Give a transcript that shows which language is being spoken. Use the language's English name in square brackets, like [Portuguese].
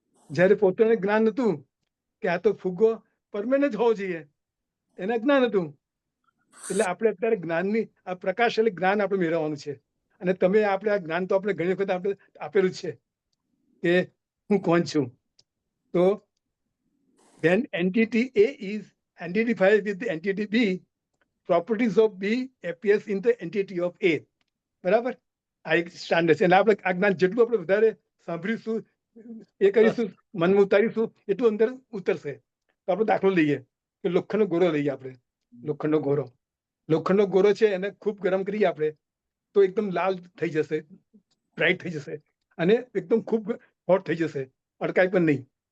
[Gujarati] જયારે પૌત્રને જ્ઞાન હતું કે આ તો ફુગ્ગો પરમેનન્ટ હોવો જોઈએ, એને જ્ઞાન હતું. એટલે આપણે અત્યારે જ્ઞાનની આ પ્રકાશ એટલે જ્ઞાન આપણે મેળવવાનું છે. અને તમે આપણે આ જ્ઞાન તો આપણે ઘણી વખત આપણે આપેલું જ છે કે હું કોણ છું. તો [English] when entity A is identified with the entity B, properties of B appears in the entity of A. [Gujarati] બરાબર? આ એક સ્ટાન્ડર્ડ છે. અને આપણે આ જ્ઞાન જેટલું આપણે વધારે સાંભળીશું, એ કરીશું, મનમાં ઉતારીશું એટલું અંદર ઉતરશે. તો આપણે દાખલો લઈએ કે લોખંડનો ગોરો લઈએ આપણે. લોખંડનો ગોરો છે એને ખૂબ ગરમ કરીએ આપણે તો એકદમ લાલ થઈ જશે, બ્રાઇટ થઈ જશે અને એકદમ ખૂબ હોટ થઈ જશે, અડકાય પણ નહીં.